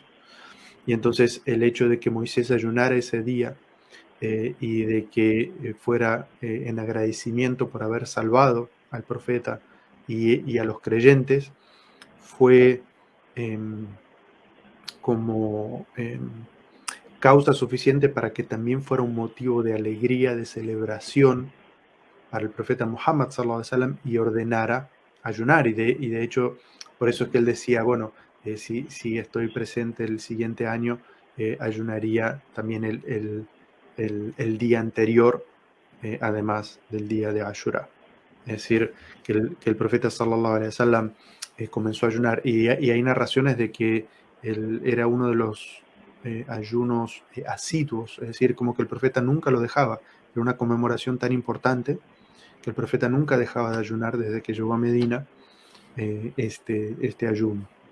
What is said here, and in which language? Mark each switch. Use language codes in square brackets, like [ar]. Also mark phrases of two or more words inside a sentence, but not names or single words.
[es] Y entonces el hecho de que Moisés ayunara ese día y de que fuera en agradecimiento por haber salvado al profeta y a los creyentes, fue como causa suficiente para que también fuera un motivo de alegría, de celebración para el profeta Muhammad [ar] صلى الله عليه وسلم, [es] y ordenara ayunar. Y de hecho, por eso es que él decía, bueno, si estoy presente el siguiente año, ayunaría también el día anterior, además del día de Ashura. Es decir, que el profeta [ar] صلى الله عليه وسلم [es] comenzó a ayunar. Y hay narraciones de que él era uno de los ayunos asiduos, es decir, como que el profeta nunca lo dejaba. Era una conmemoración tan importante que el profeta nunca dejaba de ayunar desde que llegó a Medina, este ayuno.